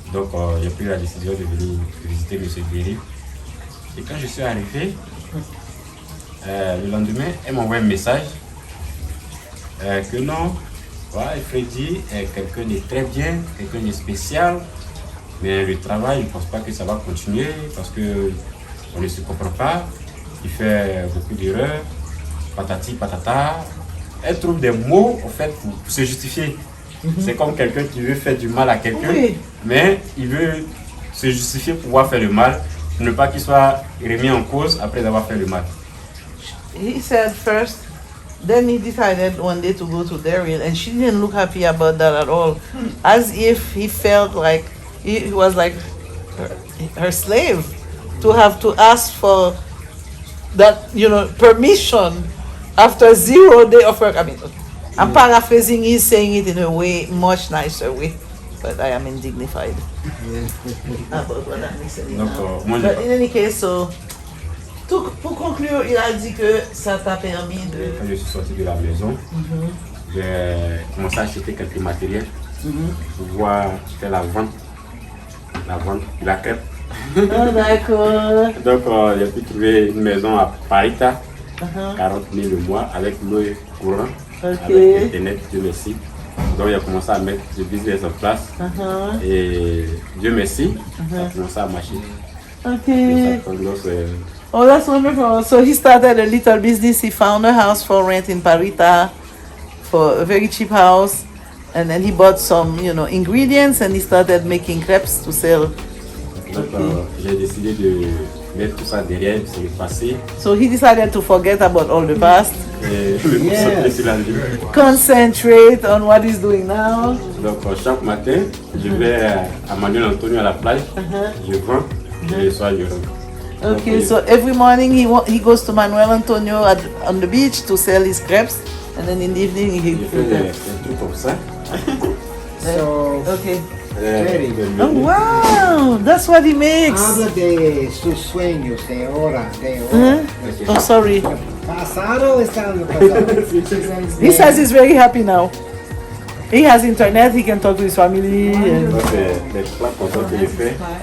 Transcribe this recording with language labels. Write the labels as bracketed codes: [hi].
[fr] Donc j'ai pris la décision de venir visiter M. Derry. Et quand je suis arrivé, le lendemain, elle m'a envoyé un message que non, voilà, Freddy est quelqu'un de très bien, quelqu'un de spécial, mais le travail, je ne pense pas que ça va continuer parce qu'on ne se comprend pas, il fait beaucoup d'erreurs, patati patata. Elle trouve des mots en fait pour se justifier. C'est comme quelqu'un qui veut faire du mal à quelqu'un, Oui. mais il veut se justifier pour pouvoir faire le mal, pour ne pas qu'il soit remis en cause après avoir fait le mal. [en] He said first, then he decided one day to go to Darien, and she didn't look happy about that at all. As if he felt like he was like her slave, to have to ask for that, you know, permission after 0 day of work. I mean, I'm paraphrasing, he's saying it in a way, much nicer way, but I am indignified about what I'm listening [fr] Donc, [en] now. [fr] moi, [en] But in any case, so, [fr] pour conclure, il a dit que ça t'a permis de... quand je suis sorti de la maison, j'ai commencé à acheter quelques matériels pour pouvoir faire la vente de la crêpe. Oh, d'accord. Donc j'ai pu trouver une maison à Parita, 40 000 le mois, avec l'eau et courant, avec Internet, Dieu merci. Donc j'ai commencé à mettre le business en place et Dieu merci, ça a commencé à marcher. [en] Okay. [fr] Donc, [en] Oh, that's wonderful. So he started a little business. He found a house for rent in Parita, for a very cheap house, and then he bought some, you know, ingredients, and he started making crepes to sell. [fr] donc j'ai décidé de mettre tout ça derrière, c'est le passé, [en] So he decided to forget about all the past, [fr] et me concentrer sur la vie. [en] concentrate on what he's doing now. [fr] Donc chaque matin, je vais à Manuel Antonio à la plage, je vends, et le soir je rentre. [en] Okay, so every morning he goes to Manuel Antonio on the beach to sell his crepes, and then in the evening he... [fr] Je fais des trucs comme ça. [en] So, Okay. Freddy, Oh, wow, that's what he makes. [es] habla de sus sueños, de ahora, de ahora. [en] Oh, sorry. [es] Pasado estando pasado. [en] He says he's very happy now. He has internet, he can talk to his family. And, [fr] Ça, c'est les plats comme ça que je fais.